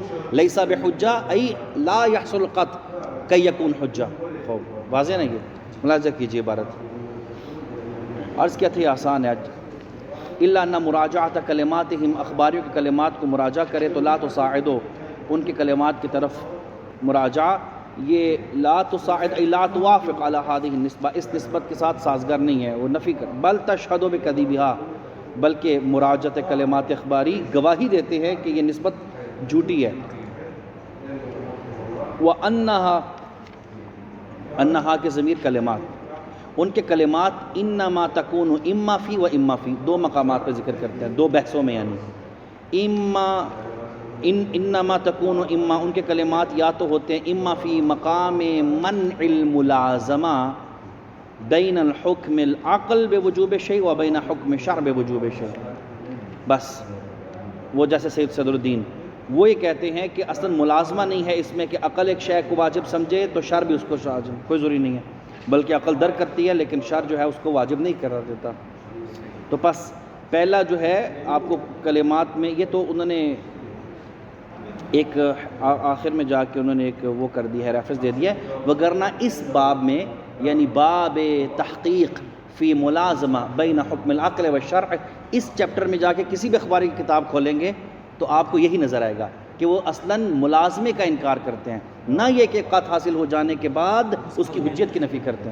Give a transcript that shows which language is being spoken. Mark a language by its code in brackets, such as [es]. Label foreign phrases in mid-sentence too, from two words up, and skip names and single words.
[ar] لیسا بحجہ ای لا یحصل قطع کی یکون حجہ، [ur] خوب واضح نا؟ یہ ملاحظہ کیجئے عبارت، عرض کیا تھا یہ آسان ہے۔ [ar] الا ان مراجعۃ کلماتہم، [ur] اخباریوں کی کلمات کو مراجعہ کرے تو [ar] لا تصاعدو، [ur] ان کی کلمات کی طرف مراجعہ، یہ [ar] لا تصاعد ای لا توافق علی ہذہ النسبہ، [ur] اس نسبت کے ساتھ سازگار نہیں ہے، وہ نفی کر، [ar] بل تشہد بکذبھا، [ur] بلکہ مراجعت کلمات اخباری گواہی دیتے ہیں کہ یہ نسبت جھوٹی ہے۔ انہا کے ضمیر کلمات، ان کے کلمات [ar] انما تکون اما فی و اما فی، [ur] دو مقامات پہ ذکر کرتے ہیں، دو بحثوں میں، یعنی [ar] انما تکون اما، [ur] ان کے کلمات یا تو ہوتے ہیں [ar] اما فی مقام منع الملازمہ بین الحکم العقل بوجوب شیء و بین حکم شرع بوجوب شیء، [ur] بس وہ جیسے سید صدر الدین وہ یہ کہتے ہیں کہ اصلا ملازمہ نہیں ہے اس میں کہ عقل ایک شے کو واجب سمجھے تو شرع بھی اس کو واجب، کوئی ضروری نہیں ہے، بلکہ عقل در کرتی ہے لیکن شرع جو ہے اس کو واجب نہیں قرار دیتا۔ تو پس پہلا جو ہے آپ کو کلمات میں، یہ تو انہوں نے ایک آخر میں جا کے انہوں نے ایک وہ کر دی ہے، ریفرنس دے دیا ہے، وگرنہ اس باب میں یعنی [ar] باب تحقیق فی ملازمہ بین حکم العقل والشرع، [ur] اس چیپٹر میں جا کے کسی بھی اخباری کی کتاب کھولیں گے تو آپ کو یہی نظر آئے گا کہ وہ اصلاً ملازمے کا انکار کرتے ہیں، نہ یہ کہ قطع حاصل ہو جانے کے بعد اس کی حجیت کی نفی کرتے ہیں۔